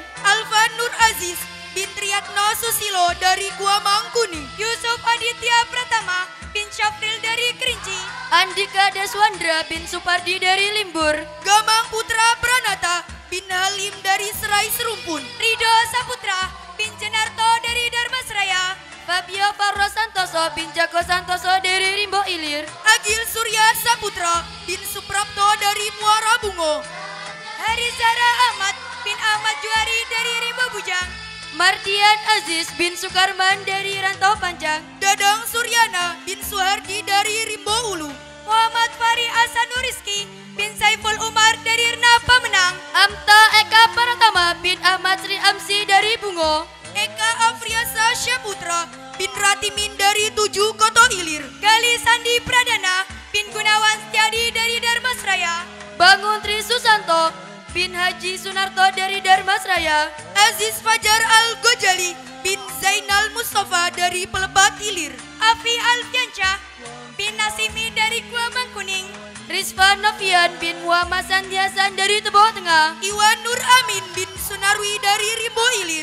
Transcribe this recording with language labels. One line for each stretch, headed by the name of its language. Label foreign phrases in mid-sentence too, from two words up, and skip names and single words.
Indonesian: Alfa Nur Aziz bin Triyatno Susilo dari Gua Mangkuning. Yusuf Aditya Pratama bin Syafril dari Kerinci. Andika Daswandra bin Supardi dari Limbur. Gamang Putra Pranata bin Halim dari Serai Serumpun. Ridho Saputra bin Jenarto dari Darmasraya. Fabio Farro Santoso bin Joko Santoso dari Rimbo Ilir. Agil Surya Saputra bin Suprapto dari Muara Bungo. Harizara Ahmad bin Ahmad Juari dari Rimbo Bujang. Mardian Aziz bin Sukarman dari Rantau Panjang. Dadang Suryana bin Suhardi dari Rimbo Ulu. Muhammad Fari Asanuriski bin Saiful Umar dari Renah Pamenang. Amta Eka Pratama bin Ahmad Sri Amsi dari Bungo. Eka Afriasa Syaputra bin Ratimin dari Tujuh Koto Ilir. Gali Sandi Pradana bin Gunawan Setiadi dari Darmasraya. Bangun Tri Susanto bin Haji Sunarto dari Darmasraya. Aziz Fajar Al-Gojali bin Zainal Mustafa dari Pelebat Ilir. Afi Alfiansyah bin Nasimi dari Gua Mangkuning. Rizvan Novian bin Muhammad Sandiasan dari Tebo Tengah. Iwan Nur Amin bin Sunarwi dari Rimbo Ilir.